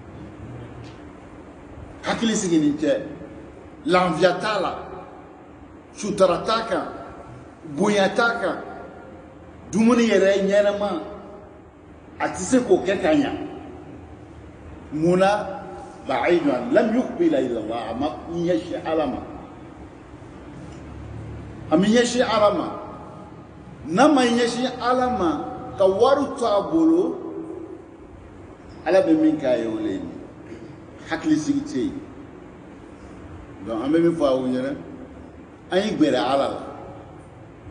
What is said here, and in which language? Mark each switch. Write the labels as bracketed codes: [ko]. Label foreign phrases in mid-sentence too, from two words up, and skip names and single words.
[bm] hakilisigi nin tɛ lafiya t'a la sutura t'a kan bonya t'a kan dumuni yɛrɛ ɲɛnama a tɛ se k'o kɛ ka ɲa [ar] منّا بعيدا لم يقبل إلى الله [bm] a ma ɲɛsin ala ma a mi ɲɛsin ala ma n'a ma ɲɛsin ala ma ka wari to a bolo ala bɛ min k'a ye o le ye hakilisigi tɛ yen donc an bɛ min fɔ aw ɲɛna an y'i gbɛrɛ ala la